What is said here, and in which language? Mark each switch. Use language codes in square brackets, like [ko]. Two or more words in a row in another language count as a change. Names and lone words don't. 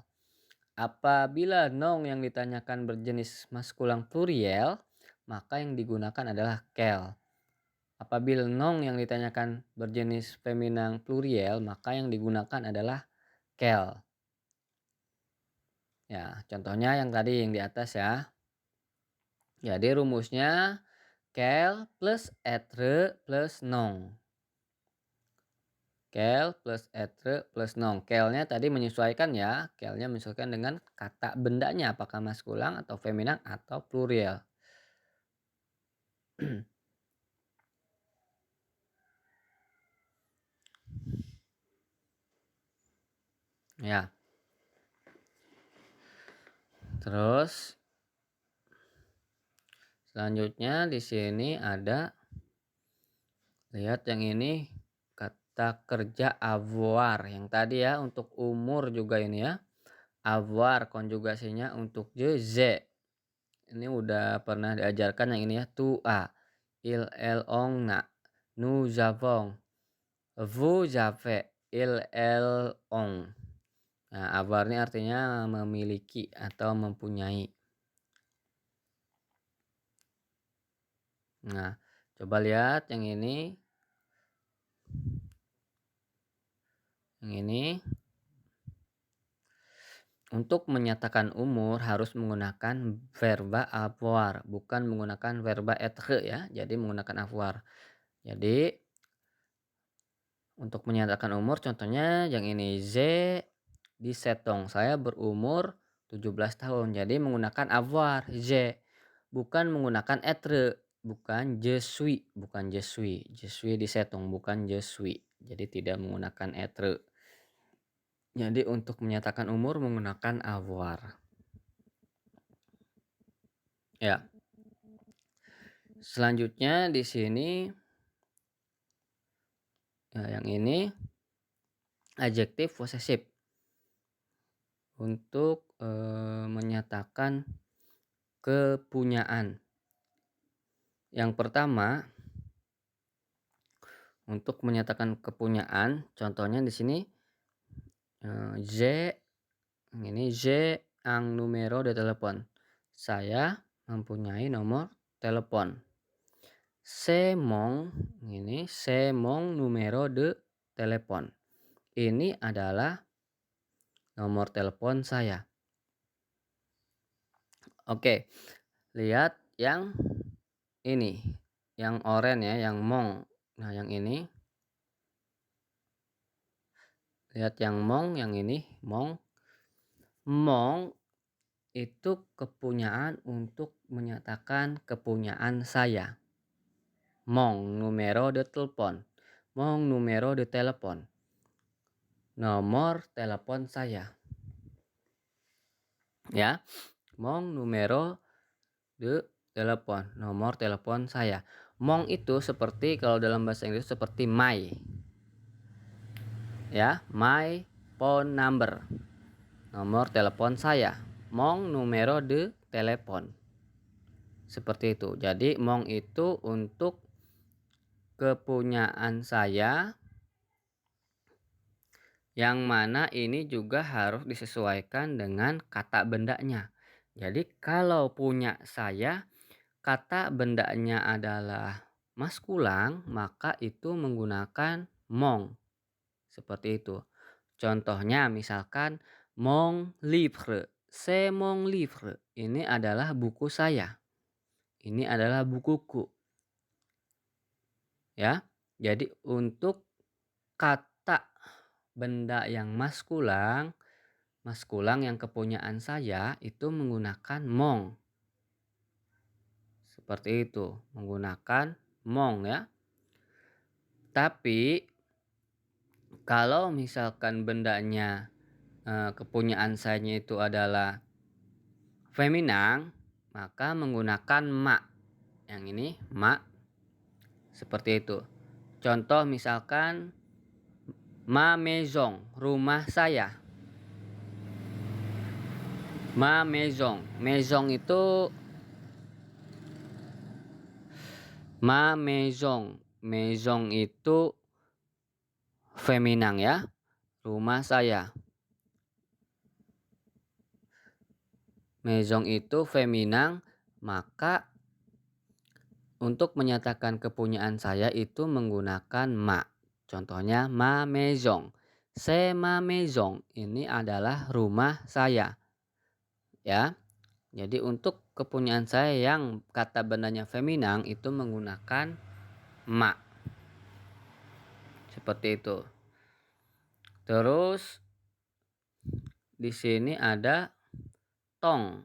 [id] Apabila nong yang ditanyakan berjenis [fr] maskulang pluriel, [id] maka yang digunakan adalah kel. Apabila nong yang ditanyakan berjenis [fr] feminang pluriel, [id] maka yang digunakan adalah kel. Ya, contohnya yang tadi yang di atas ya. Jadi rumusnya kel plus etre plus nong. Kel plus etre plus nong. Kelnya tadi menyesuaikan ya. Kelnya menyesuaikan dengan kata bendanya. Apakah maskulang atau feminang atau plurial. Ya. Terus selanjutnya di sini ada, lihat yang ini, kata kerja avoir. Yang tadi ya untuk umur juga ini ya. Avoir konjugasinya untuk je, ze. Ini udah pernah diajarkan yang ini ya. [fr] Tu a, il, el, on, na. Nous avons, vous avez, il, el, on. [id] Nah, avoir ini artinya memiliki atau mempunyai. Nah, coba lihat yang ini. Yang ini. Untuk menyatakan umur harus menggunakan verba avoir, bukan menggunakan verba être ya. Jadi menggunakan avoir. Jadi untuk menyatakan umur contohnya yang ini, [fr] je 17 ans. [id] Saya berumur 17 tahun. Jadi menggunakan avoir, je. Bukan menggunakan être, bukan [fr] je suis, [id] bukan [fr] je suis. Je suis disetung, bukan je suis. [id] Jadi tidak menggunakan être. Jadi untuk menyatakan umur menggunakan avoir. Ya. Selanjutnya di sini yang ini adjektif posesif untuk menyatakan kepunyaan. Yang pertama untuk menyatakan kepunyaan, contohnya di sini [fr] j'ai un numéro de téléphone. [id] Saya mempunyai nomor telepon. [fr] C'est mon numéro de téléphone. [id] Ini adalah nomor telepon saya. Oke, lihat yang ini, yang oranye ya, yang mon. Nah, yang ini. Lihat yang mong, yang ini, mong. Mong itu kepunyaan untuk menyatakan kepunyaan saya. [fr] Mon numero de telepon. Mon numero de telepon. [id] Nomor telepon saya. Ya. [fr] Mon numero de telepon. [id] Nomor telepon saya. Mong itu seperti kalau dalam bahasa Inggris seperti my. [en] Ya, my phone number. [id] Nomor telepon saya. [fr] Mon numero de telepon. [id] Seperti itu. Jadi mong itu untuk kepunyaan saya, yang mana ini juga harus disesuaikan dengan kata bendanya. Jadi kalau punya saya, kata bendanya adalah maskulang, maka itu menggunakan mong. Seperti itu. Contohnya misalkan [fr] mon livre, c'est mon livre. [id] Ini adalah buku saya. Ini adalah bukuku. Ya. Jadi untuk kata benda yang maskulang yang kepunyaan saya itu menggunakan mong. Seperti itu, menggunakan mong ya. Tapi kalau misalkan bendanya kepunyaan saya itu adalah feminang, maka menggunakan ma. Yang ini ma. Seperti itu. Contoh misalkan [fr] ma maison, [id] rumah saya. [fr] Ma maison. Maison itu ma maison. [id] Maison itu feminang ya. Rumah saya. Maison itu feminang, maka untuk menyatakan kepunyaan saya itu menggunakan ma. [fr] Contohnya ma maison. C'est ma maison. [id] Ini adalah rumah saya. Ya. Jadi untuk kepunyaan saya yang kata bendanya feminang itu menggunakan ma. Seperti itu. Terus di sini ada tong.